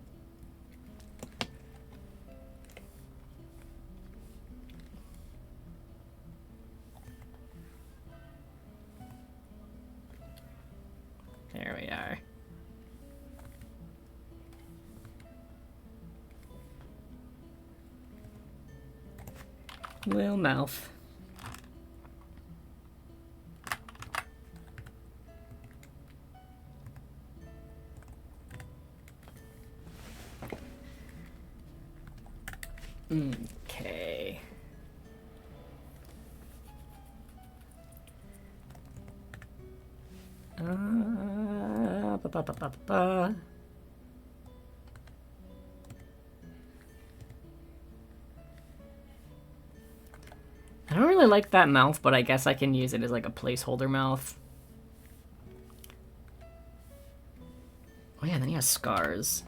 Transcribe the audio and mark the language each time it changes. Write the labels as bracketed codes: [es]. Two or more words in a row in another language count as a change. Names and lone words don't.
[en] There we are. Little mouth. Okay. Ba, ba, ba, ba, ba. I don't really like that mouth, but I guess I can use it as like a placeholder mouth. Oh yeah, and then he has scars.